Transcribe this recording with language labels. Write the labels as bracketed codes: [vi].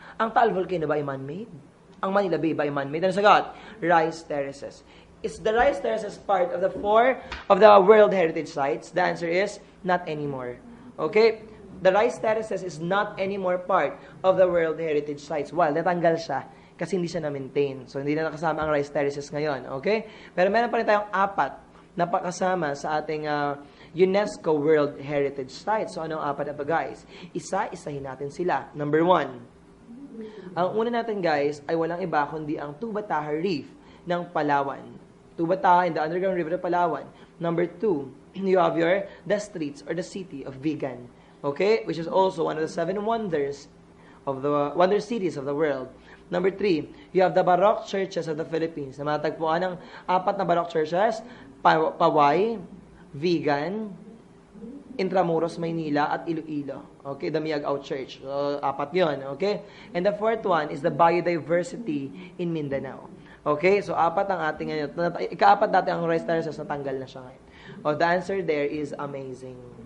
[tl] Ang Taal Volcano ba ay man-made? Ang Manila Bay ba ay man-made? Ano sagot? [en] Rice terraces. Is the rice terraces part of the 4 of the World Heritage Sites? The answer is not anymore. Okay? The rice terraces is not anymore part of the World Heritage Sites. [tl] Well, natanggal siya kasi hindi siya na-maintain. So, hindi na nakasama ang rice terraces ngayon. Okay? Pero meron pa rin tayong 4 na pakasama sa ating UNESCO World Heritage Sites. So, anong 4 na ito, guys? Isa-isahin natin sila. Number 1. Ang una natin, guys, ay walang iba kundi ang Tubataha Reef ng Palawan. [en] Tubataha in the underground river of Palawan. Number 2, you have the streets or the city of Vigan. Okay? Which is also one of the 7 wonders of the wonder cities of the world. Number 3, you have the Baroque churches of the Philippines. [tl] Na matagpuan ng 4 na Baroque churches, Paway, Vigan, Intramuros, Maynila, at Iloilo. [en] Okay, the Miagao Church. So, 4 yun. Okay? And the 4th one is the biodiversity in Mindanao. [tl] Okay? So, 4 ang ating ngayon. Ika-4 dati ang rice terraces, natanggal na siya ngayon. [en] Oh, the answer there is amazing.